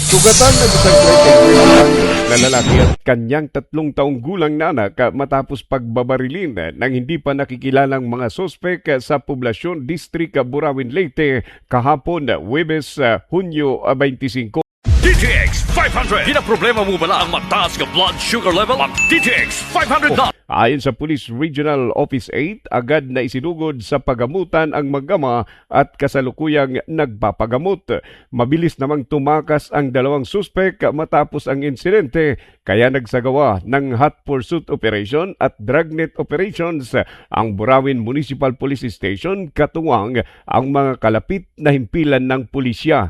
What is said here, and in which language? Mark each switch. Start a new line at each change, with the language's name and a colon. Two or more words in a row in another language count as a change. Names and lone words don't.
Filipino: Sugatan ng isang 33 anyos na lalaki at kanyang 3 taong gulang na anak matapos pagbabarilin ng hindi pa nakikilalang mga sospek sa Poblacion District, Burawin, Leyte kahapon, Huwebes, Hunyo 25. DTX 500.
Hiligaynon: Ginaproblema mo bala ang mataas ka
English: blood sugar level?
Filipino: Ang DTX 500 na. Ayon sa Police Regional Office 8, agad na isinugod sa pagamutan ang mag-ama at kasalukuyang nagpapagamot. Mabilis namang tumakas ang 2 suspek matapos ang insidente, kaya nagsagawa ng
English: hot pursuit operation
Filipino: at
English: dragnet operations
Filipino: ang Burawin Municipal Police Station katuwang ang mga kalapit na himpilan ng pulisya.